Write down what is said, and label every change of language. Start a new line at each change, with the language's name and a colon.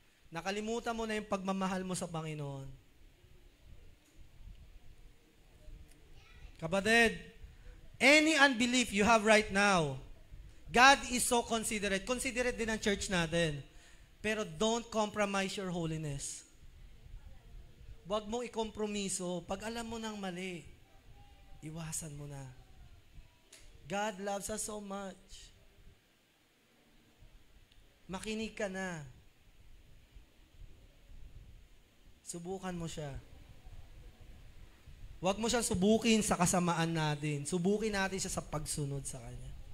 Filipino: Nakalimutan mo na yung pagmamahal mo sa Panginoon.
English: Kapatid, any unbelief you have right now, God is so considerate.
Filipino: Considerate din ang church natin. Pero
English: don't compromise your holiness.
Filipino: Huwag mong ikompromiso. Pag alam mo ng mali, iwasan mo na.
English: God loves us so much.
Filipino: Makinig ka na. Subukan mo siya. Huwag mo siyang subukin sa kasamaan natin. Subukin natin siya sa pagsunod sa Kanya.